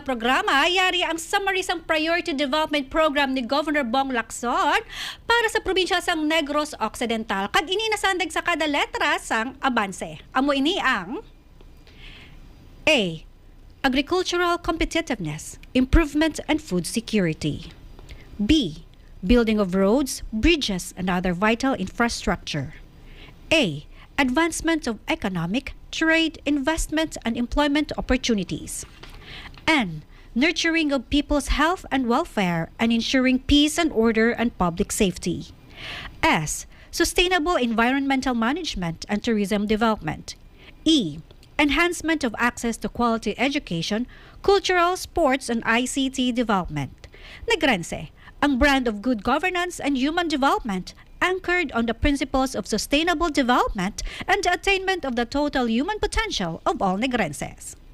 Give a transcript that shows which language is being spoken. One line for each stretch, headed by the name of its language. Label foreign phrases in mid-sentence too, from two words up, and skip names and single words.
Hiligaynon: programa, yari ang summary sang Priority Development Program ni Governor Bong Lacson para sa probinsya sang Negros Occidental. Kag ini nasandag sa kada letra sang abanse. Amo ini ang A.
English: Agricultural competitiveness, improvement and food security. B. Building of roads, bridges and other vital infrastructure. A. Advancement of economic, trade, investment, and employment opportunities. N. Nurturing of people's health and welfare and ensuring peace and order and public safety. S. Sustainable environmental management and tourism development. E. Enhancement of access to quality education, cultural, sports, and ICT development. Negrense, ang brand of good governance and human development anchored on the principles of sustainable development and the attainment of the total human potential of all Negrenses.